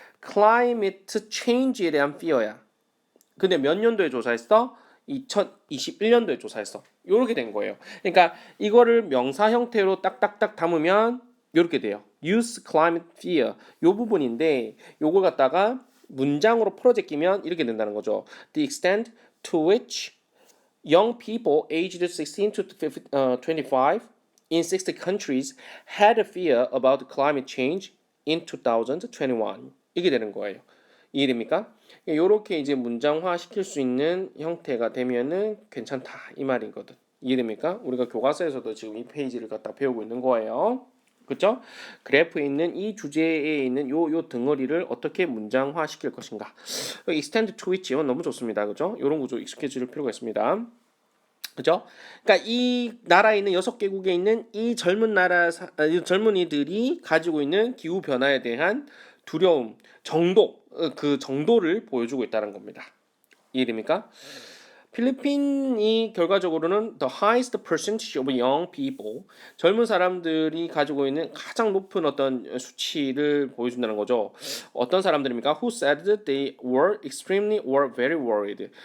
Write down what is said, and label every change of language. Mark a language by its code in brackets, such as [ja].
[ko] climate change에 대한 fear야. 근데 몇 년도에 조사했어? 2021년도에 조사했어. 요렇게 된 거예요. 그러니까 이거를 명사 형태로 딱딱딱 담으면 요렇게 돼요. [en] Youth climate fear. [ko] 요 부분인데 요걸 갖다가 문장으로 풀어 제끼면 이렇게 된다는 거죠. [en] The extent to which young people aged 16 to 25 in 60 countries had a fear about climate change in 2021. [ko] 이게 되는 거예요. 이해됩니까? 이렇게 이제 문장화 시킬 수 있는 형태가 되면은 괜찮다 이 말이거든. 이해됩니까? 우리가 교과서에서도 지금 이 페이지를 갖다 배우고 있는 거예요. 그렇죠? 그래프에 있는 이 주제에 있는 요 덩어리를 어떻게 문장화 시킬 것인가. [en] extend to which [ko] 너무 좋습니다. 그죠? 이런 구조 익숙해질 필요가 있습니다. 그죠? 그러니까 이 나라에 있는 6개국에 있는 이 젊은이들이 가지고 있는 기후 변화에 대한 두려움, 그 정도를 보여주고 있다는 겁니다. 이해됩니까? 필리핀이 결과적으로는 [en] the highest percentage of young people, [ko] 젊은 사람들이 가지고 있는 가장 높은 어떤 수치를 보여준다는 거죠. 어떤 사람들입니까? [en] Who said they were extremely or very worried.